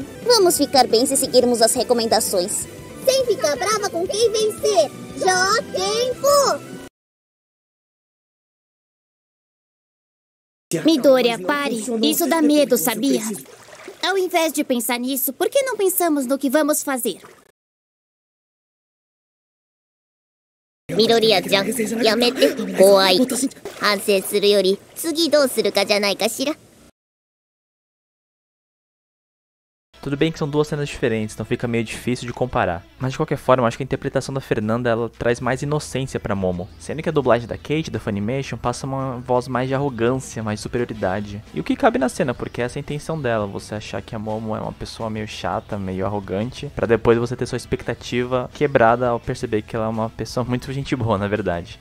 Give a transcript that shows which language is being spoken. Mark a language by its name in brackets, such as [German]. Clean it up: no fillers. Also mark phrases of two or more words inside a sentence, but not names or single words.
[Portuguese] Vamos ficar bem se seguirmos as recomendações. Sem ficar brava com quem vencer. Já há tempo! Midoriya, pare. Isso dá medo, sabia? Ao invés de pensar nisso, por que não pensamos no que vamos fazer? [Japanese] 緑谷ちゃん、やめて、怖い. 反省するより、次どうするかじゃないかしら? [Portuguese] Tudo bem que são duas cenas diferentes, então fica meio difícil de comparar. Mas de qualquer forma, eu acho que a interpretação da Fernanda, ela traz mais inocência pra Momo. Sendo que a dublagem da Kate, da Funimation, passa uma voz mais de arrogância, mais de superioridade. E o que cabe na cena, porque essa é a intenção dela, você achar que a Momo é uma pessoa meio chata, meio arrogante, pra depois você ter sua expectativa quebrada ao perceber que ela é uma pessoa muito gente boa, na verdade.